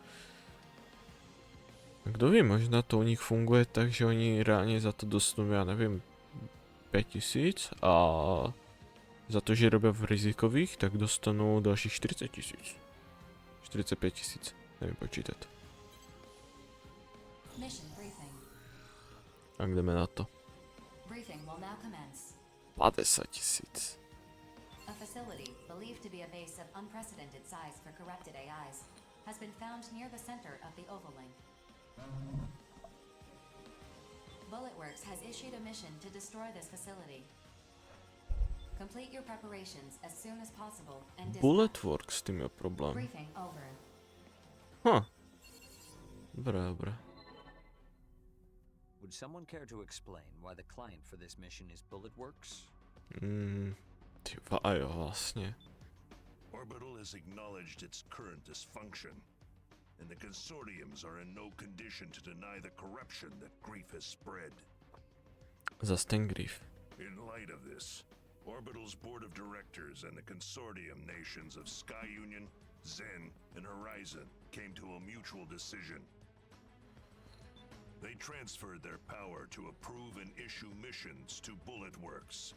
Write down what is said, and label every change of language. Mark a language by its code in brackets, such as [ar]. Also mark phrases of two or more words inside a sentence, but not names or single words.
[sk] Kto vie, možno to u nich funguje tak, že oni reálne za to dostanú, ja neviem, 5 000 a za to, že robia v rizikových, tak dostanú ďalších 40 000. 45 000, neviem počítať. A ideme na to. 50 000. [en] A facility believed to be a base of unprecedented size for corrupted AIs has been found near the center of the Oval-Link. Bulletworks has issued a mission to destroy this facility. Complete your preparations as soon as possible and [sk] Bulletworks s tým je problém. [en] Briefing over. [sk] Dobre. [en] Would someone care to explain why the client for this mission is Bulletworks? [sk] Ajo, vlastne. [en] Orbital has acknowledged its current dysfunction, and the consortiums are in no condition to deny the corruption that grief has spread. [sk] Zas ten grief. [en] In light of this, Orbital's board of directors and the consortium nations of Sky Union, Zen, and Horizon came to a mutual decision. They transferred their power to approve and issue missions to Bulletworks.